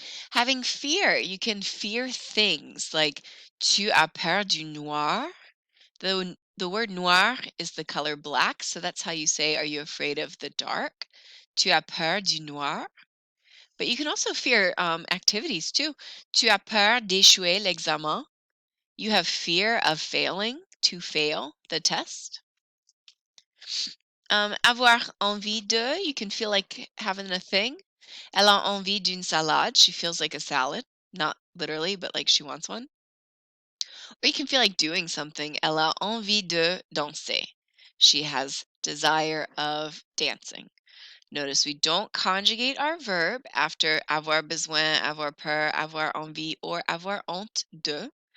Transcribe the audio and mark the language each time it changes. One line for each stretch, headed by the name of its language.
English: Having fear, you can fear things like
French: tu as peur du noir.
English: The word noir is the color black, so that's how you say, are you afraid of the dark?
French: Tu as peur du noir.
English: But you can also fear activities too.
French: Tu as peur d'échouer l'examen.
English: You have fear of failing, to fail the test.
French: Avoir envie de,
English: you can feel like having a thing.
French: Elle a envie d'une salade.
English: She feels like a salad. Not literally, but like she wants one. Or you can feel like doing something.
French: Elle a envie de danser.
English: She has desire of dancing. Notice we don't conjugate our verb after avoir besoin, avoir peur, avoir envie, or avoir honte de.